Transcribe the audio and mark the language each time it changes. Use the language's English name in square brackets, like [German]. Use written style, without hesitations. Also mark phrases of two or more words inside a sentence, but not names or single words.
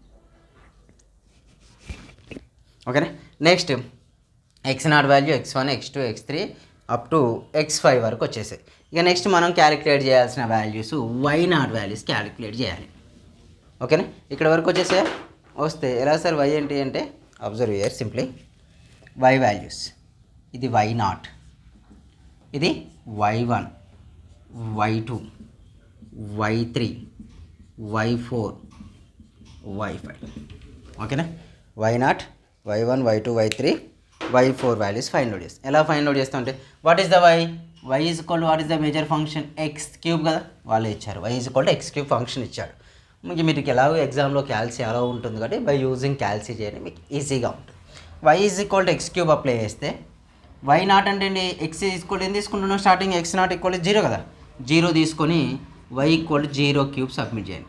[Telugu] ఓకేనా. [English] next x0 value x1 x2 x3 up to x5 [Telugu] వరకు వచ్చేసాయి. ఇక నెక్స్ట్ మనం క్యాలిక్యులేట్ చేయాల్సిన వాల్యూస్ y0 [English] values calculate [Telugu] చేయాలి. ఓకేనా. ఇక్కడ వరకు వచ్చేసాయి. వస్తే ఎలా సార్ y ఏంటి అంటే [English] observe here simply y values, [Telugu] ఇది y0, ఇది y1 y2 y3 y4 y5. ఓకేనా. y0 y1 y2 y3 y4 [English] values find out [Telugu] చేస్తాం. ఎలా [English] find out [Telugu] చేస్తాం అంటే [English] what is the y is equal to what is the major function x³ [Telugu] కదా, వాళ్ళే ఇచ్చారు. [English] y is equal to x³ function [Telugu] ఇచ్చాడు. మీకు ఎలాగో ఎగ్జామ్లో క్యాల్సీ అలా ఉంటుంది కాబట్టి [English] by using calci [Telugu] చేయండి, మీకు ఈజీగా ఉంటుంది. [English] y is equal to x³ apply [Telugu] చేస్తే y0 అంటే అండి [English] x is equal [Telugu] ఏం తీసుకుంటున్నాం [English] starting x0 equal 0 [Telugu] కదా, 0 తీసుకొని [English] y equal to 0³ submit [Telugu] చేయండి.